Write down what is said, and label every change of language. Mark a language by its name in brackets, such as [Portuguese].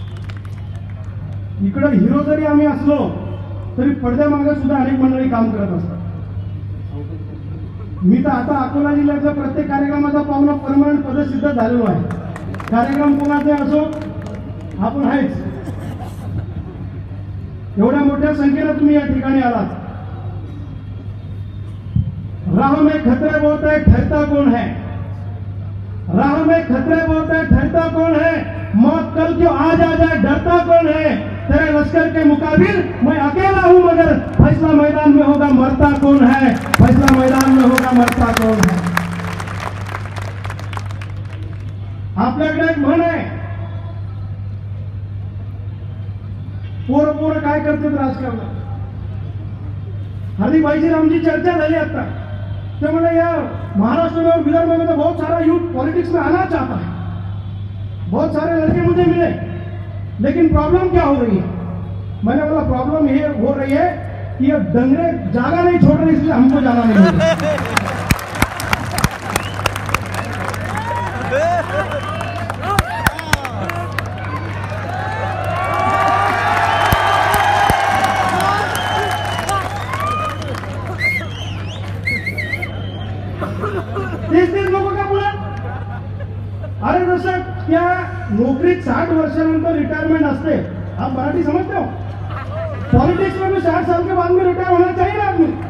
[Marathi] इकडे हिरो जरी आम्ही असलो तरी पडद्यामागे सुद्धा अनेक मंडळी काम करत असतात. मी तर आता अकोला जिल्ह्याचा प्रत्येक कार्यक्रमाचा पाहुणा परमनंट पदसिद्ध झालेलो आहे. कार्यक्रम कोणाचा असो आपण आहेच. एवढ्या मोठ्या संख्येने तुम्ही या ठिकाणी आलात. [Hindi] राह में खतरे बहुत है, ठहरता कौन है? राह में खतरे बहुत है, ठहरता कौन है? मौत कल क्यों आज आ जाए, डरता कौन है? तेरे लश्कर के मुकाबिल मैं अकेला हूं, मगर फैसला मैदान में होगा मरता कौन है? फैसला मैदान में होगा मरता कौन है? [Marathi] आपल्याकडे एक म्हण आहे, पोरं काय करतात राजकारणात. हार्दिक आमची चर्चा झाली आता, [Hindi] तो मैंने यार महाराष्ट्र में और विदर्भ में तो बहुत सारा यूथ पॉलिटिक्स में आना चाहता है, बहुत सारे लड़के मुझे मिले, लेकिन प्रॉब्लम क्या हो रही है? मैंने बोला प्रॉब्लम ये हो रही है कि ये दंगरे जागा नहीं छोड़ रहे, इसलिए हमको जाना नहीं है. [Marathi] तेच लोक का बोला? अरे जसं त्या नोकरीत 60 वर्षानंतर रिटायरमेंट असते, [Hindi] आप मराठी समझते हो? पॉलिटिक्स में भी 60 साल के बाद में रिटायर होना चाहिए ना आदमी.